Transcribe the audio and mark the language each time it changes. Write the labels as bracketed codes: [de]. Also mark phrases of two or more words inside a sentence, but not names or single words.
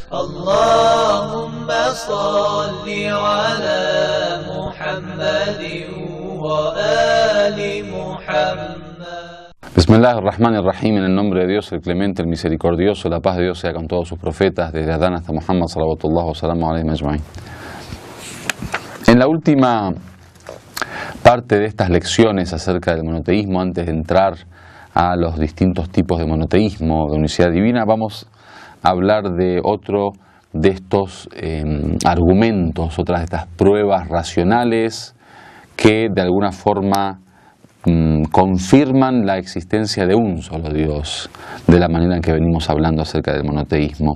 [ar] اللهم صل على محمد وآل محمد. Bismillahirrahmanirrahim, [es] en el nombre de Dios, el clemente, el misericordioso, la paz de Dios sea con todos sus profetas, desde Adán hasta Muhammad, [ar] صلوات الله و سلام عليه أجمعين. [es] En la última parte de estas lecciones acerca del monoteísmo, antes de entrar a los distintos tipos de monoteísmo, de unicidad divina, vamos a hablar de otro de estos argumentos, otras de estas pruebas racionales que de alguna forma confirman la existencia de un solo Dios, de la manera en que venimos hablando acerca del monoteísmo.